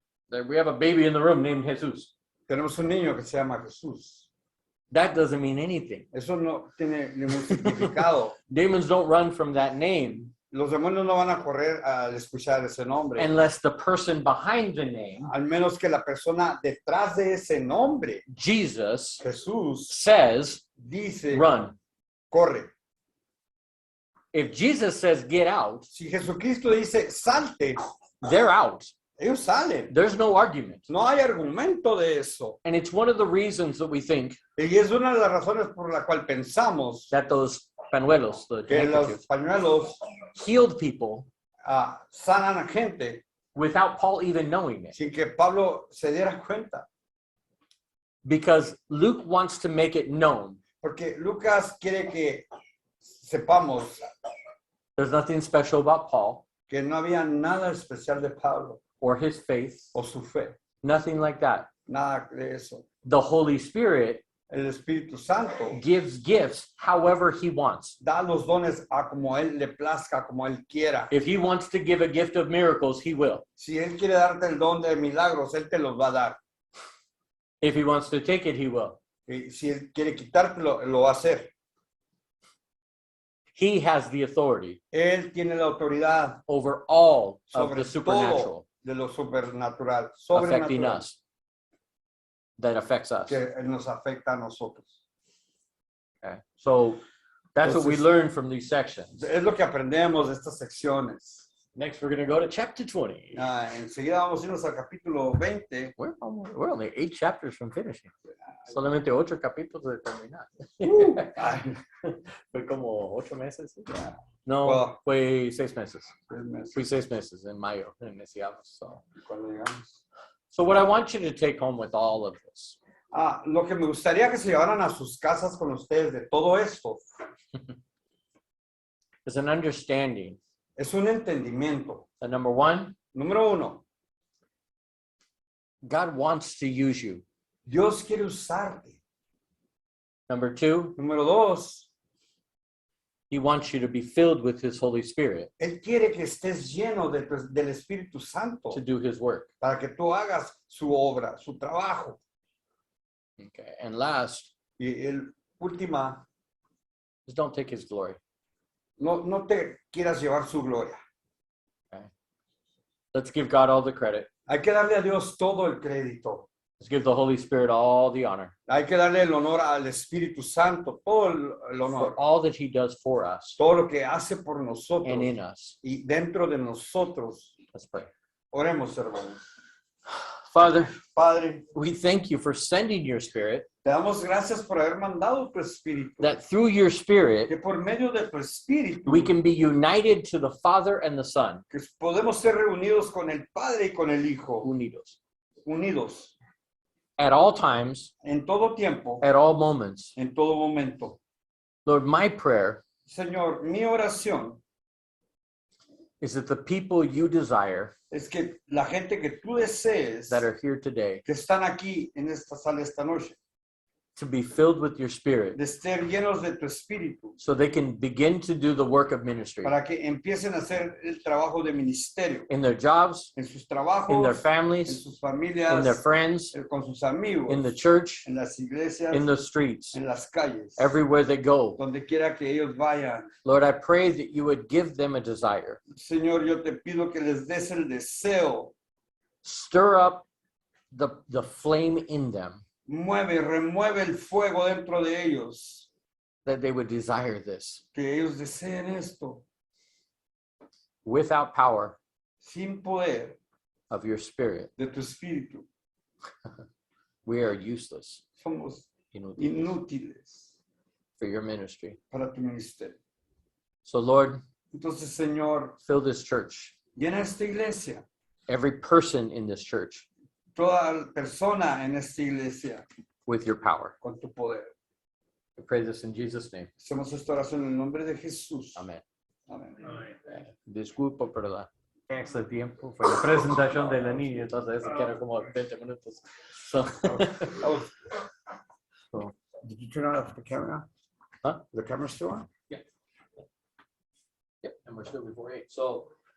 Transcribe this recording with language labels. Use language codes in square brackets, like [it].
[en] that we have a baby in the room named Jesus. [es] tenemos un niño que se llama Jesús. [en] That doesn't mean anything. [es] Eso no tiene ningún significado. [en] Demons don't run from that name [es] Los demonios no van a correr al escuchar ese nombre, [en] unless the person behind the name, [es] al menos que la persona detrás de ese nombre, [en] Jesus, [es] Jesús, [en] says, [es] dice, [en] run. [es] corre. [en] If Jesus says, get out, [es] Si Jesucristo dice, salte, [en] they're out. [es] ellos salen. [en] There's no argument. [es] No hay argumento de eso. [en] And it's one of the reasons that we think [es] Y es una de las razones por la cual pensamos [en] that those panuelos, the [es] que los [en] handkerchiefs, [es] pañuelos [en] healed people [es] sanan a gente [en] without Paul even knowing it. [es] sin que Pablo se diera cuenta. [en] Because Luke wants to make it known [es] Porque Lucas quiere que sepamos [en] there's nothing special about Paul [es] que no había nada especial de Pablo [en] or his faith, [es] o su fe. [en] nothing like that. [es] Nada de eso. [en] The Holy Spirit [es] El Espíritu Santo [en] gives gifts however he wants. [es] da los dones a como Él le plazca, como Él quiera. [en] If he wants to give a gift of miracles, he will. [es] Si Él quiere darte el don de milagros, Él te los va a dar. [en] If he wants to take it, he will. [es] Y si Él quiere quitártelo, lo va a hacer. [en] He has the authority [es] Él tiene la autoridad [en] over all of [es] sobre [en] the supernatural [es] todo de lo supernatural, [en] affecting [es] sobrenatural, [en] us, that affects us. [es] que nos afecta a nosotros. [en] Okay? So that's what we [es] Entonces- [en] learn from these sections. [es] Es lo que aprendemos de estas secciones. [en] Next, we're going to go to chapter 20. [es] Enseguida vamos a irnos al capítulo 20. [en] We're only 8 chapters from finishing. [es] Solamente 8 capítulos de terminar. Ay, Fue como 8 meses. No, [en] Wow. [es] fue 6 meses. 3 meses Fui 6 meses en mayo. Iniciamos. cuando llegamos. [en] So what I want you to take home with all of this [es] Lo que me gustaría que se llevaran a sus casas con ustedes de todo esto [en] is an understanding [es] es un entendimiento. [en] that number 1, [es] Número 1, [en] God wants to use you. [es] Dios quiere usarte. [en] Number 2, [es] Número 2, [en] He wants you to be filled with His Holy Spirit [es] Él quiere que estés lleno del Espíritu Santo [en] to do His work. [es] para que tú hagas su obra, su trabajo. [en] Okay. And last, [es] Y el última, [en] just don't take His glory. [es] no te quieras llevar su gloria. [en] Let's give God all the credit. [es] Hay que darle a Dios todo el crédito. [en] Let's give the Holy Spirit all the honor [es] Hay que darle el honor al Espíritu Santo, todo el [en] for [es] honor, [en] all that He does for us [es] todo lo que hace por nosotros [en] and in us. [es] y dentro de nosotros. [en] Let's pray. [es] Oremos, hermanos. [en] Father, [es] Padre, [en] we thank you for sending your Spirit, [es] te damos gracias por haber mandado tu Espíritu, [en] that through your Spirit, [es] que por medio de tu Espíritu [en] we can be united to the Father and the Son, [es] que podemos ser reunidos con el Padre y con el Hijo, unidos, unidos [en] at all times, [es] en todo tiempo, [en] at all moments. [es] en todo momento. [en] Lord, my prayer [es] Señor, mi oración [en] is that the people you desire [es] es que la gente que tú desees, [en] that are here today [es] que están aquí en esta sala esta noche, [en] to be filled with your spirit [es] de ser llenos de tu espíritu, [en] so they can begin to do the work of ministry [es] para que empiecen a hacer el trabajo de ministerio [en] in their jobs, [es] en sus [en] in their [es] trabajos, en [en] families, [es] sus [en] in [es] familias, [en] their friends, [es] con sus amigos, [en] in the church, [es] en las iglesias, [en] in the streets, [es] en las calles, [en] everywhere they go. [es] donde quiera que ellos vayan. [en] Lord, I pray that you would give them a desire. [es] Señor, yo te pido que les des el deseo. [en] Stir up the flame in them [es] Remueve el fuego dentro de ellos, [en] that they would desire this [es] que ellos deseen esto, [en] without power [es] sin poder [en] of your spirit. [es] de tu espíritu. [en] We are useless [es] Somos inútiles inútiles [en] for your ministry. [es] para tu ministerio. [en] So Lord, [es] Entonces, Señor, [en] fill this church, [es] llena esta iglesia, [en] every person in this church, [es] toda persona en esta iglesia, [en] with your power. [es] con tu poder. [en] I pray this in Jesus' name. [es] Hacemos esta oración en el nombre de Jesús. Amén. Amén. Disculpa, pero extra tiempo fue la presentación de la niña, entonces eso queda como 20 minutos. [en] So, so, Did you turn off the camera? huh? The camera's still on? Yep, and we're still before 8. So